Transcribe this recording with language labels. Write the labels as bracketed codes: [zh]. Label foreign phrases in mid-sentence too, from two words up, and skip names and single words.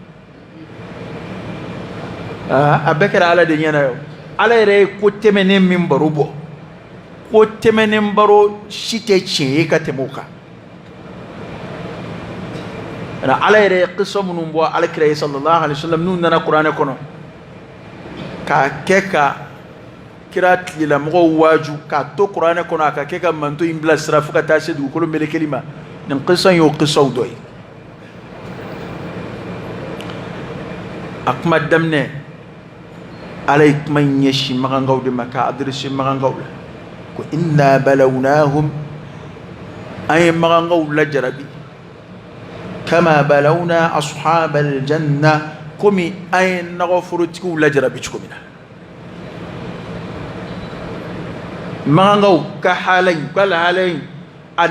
[bm] a bɛɛ kɛra ala de ɲɛna ye ala yɛrɛ ye ko tɛmɛnen min baro bɔ ko tɛmɛnen baro si tɛ tiɲɛ ye ka tɛmɛ o kan ala yɛrɛ ye qissa minnu bɔ alakira ye [ar] صلى الله عليه وسلم [bm] n'u nana kuranɛ kɔnɔ k'a kɛ ka kira tigilamɔgɔw waaju k'a to kuranɛ kɔnɔ a ka kɛ ka manto in bila sira fo ka taa se dugukolo melekeli ma nin qissa in y'o qissaw dɔ ye a kuma daminɛ ala ye kuma in ɲɛsin magangaw de ma k'a adresse magangaw la ko [ar] إنا بلوناهم [bm] an ye magangaw lajarabi kama [ar] بلونا أصحاب الجنة [bm] komi an ye nɔgɔforotigiw lajarabi cogo min na magangaw ka hala in ka lahala in ani